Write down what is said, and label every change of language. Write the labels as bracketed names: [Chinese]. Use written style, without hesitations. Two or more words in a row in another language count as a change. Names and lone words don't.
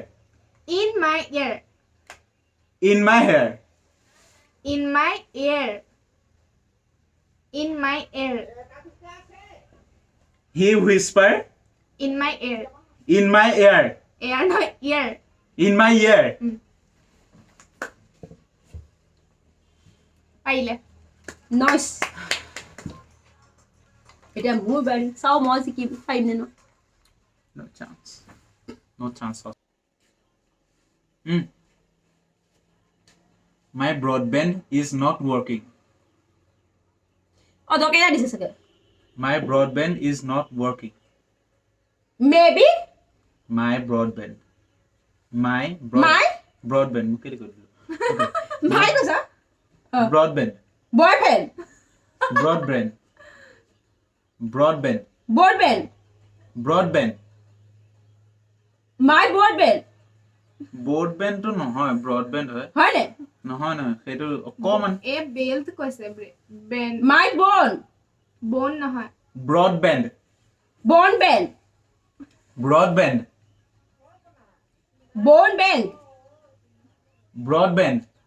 [English] In my ear. In my hair. In my ear. In my ear. He whisper In my ear. in my ear. Ear no ear. In my ear. [Assamese] পাৰিলে নইচ এতিয়া মোৰ বাৰী চাও মই জিকিব পাৰিম নে ন [English] No chance. No chance. My broadband is not working. [Assamese] অদৰকাৰী দিছে চাগে [English] My broadband is not working. মেবি My broadband. My My? broadband. [Assamese] মোক কেলে কৈ দিলো? ভাই কৈছা [English] Broadband. বয়ফ্ৰেণ্ড Broadband. Broadband. বৰ্ডবেণ্ড Broadband. my broadband [Assamese] Broadband তো নহয়, broadband হয়। হয়নে নহয় নহয়, সেইটো অকমান এ বেল্ট কৈছে বেন [English] my bon [Assamese] বন নহয় [English] broadband. bon band Broadband. bon band Broadband.